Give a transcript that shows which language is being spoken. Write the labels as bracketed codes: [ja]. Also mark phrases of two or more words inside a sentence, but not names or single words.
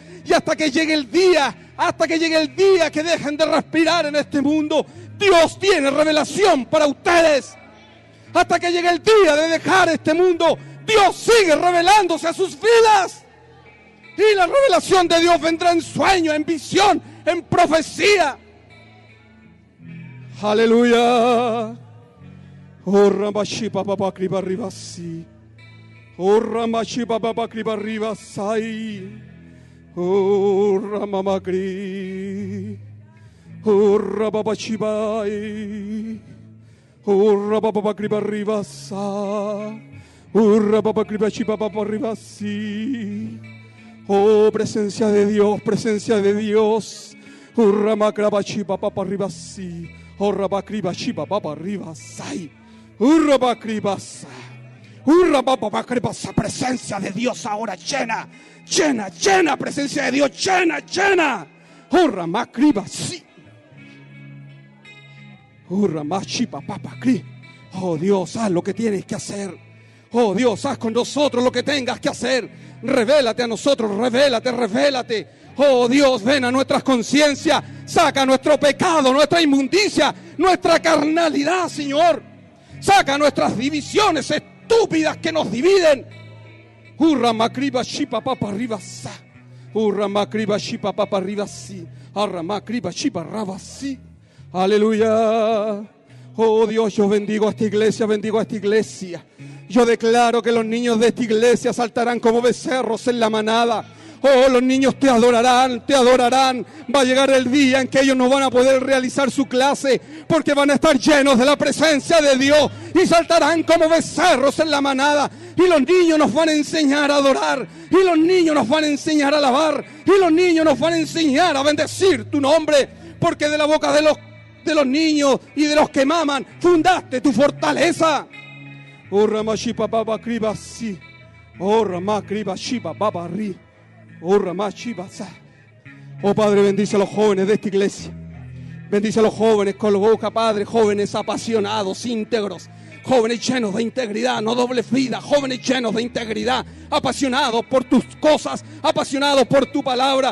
[es] Y hasta que llegue el día que dejen de respirar en este mundo, Dios tiene revelación para ustedes. Hasta que llegue el día de dejar este mundo, Dios sigue revelándose a sus vidas. Y la revelación de Dios vendrá en sueño, en visión, en profecía. Aleluya. Oh, Ramashi Papa Kriba Rivasi. Oh, Ramashi Papa Kriba Rivasai. Oh, Ramamakri. Oh, Rababachibai. Oh, Rababakriba Rivasa. Oh, Rababakriba Chipapa Rivasi. Oh, presencia de Dios, presencia de Dios. Oh, Ramakraba Chipapa Rivasi. Oh, Rabakriba Chipapa Rivasai. Oh, Rabakribasa. Oh, Rababakribasa. Presencia de Dios ahora llena. Llena, llena, presencia de Dios, llena, llena. Oh, Ramakribasi. Oh Dios, haz lo que tienes que hacer. Oh Dios, haz con nosotros lo que tengas que hacer. Revélate a nosotros, revélate, revélate. Oh Dios, ven a nuestras conciencias. Saca nuestro pecado, nuestra inmundicia, nuestra carnalidad, Señor. Saca nuestras divisiones estúpidas que nos dividen. Hurra makriba shipa papa ribasa. Hurra makriba shipa papa ribasi. Arra makriba shipa rabasi. Aleluya. Oh Dios, yo bendigo a esta iglesia, bendigo a esta iglesia. Yo declaro que los niños de esta iglesia saltarán como becerros en la manada. Oh, los niños te adorarán, te adorarán. Va a llegar el día en que ellos no van a poder realizar su clase porque van a estar llenos de la presencia de Dios y saltarán como becerros en la manada. Y los niños nos van a enseñar a adorar, y los niños nos van a enseñar a alabar, y los niños nos van a enseñar a bendecir tu nombre, porque de la boca de los niños y de los que maman fundaste tu fortaleza. Oh, Ramashipa Baba Kribasi. Oh, Ramakriba Baba Ri. Oh, Ramashibasa. Oh, Padre, bendice a los jóvenes de esta iglesia. Bendice a los jóvenes con la boca, Padre, jóvenes apasionados, íntegros, jóvenes llenos de integridad, no doble vida, jóvenes llenos de integridad, apasionados por tus cosas, apasionados por tu palabra.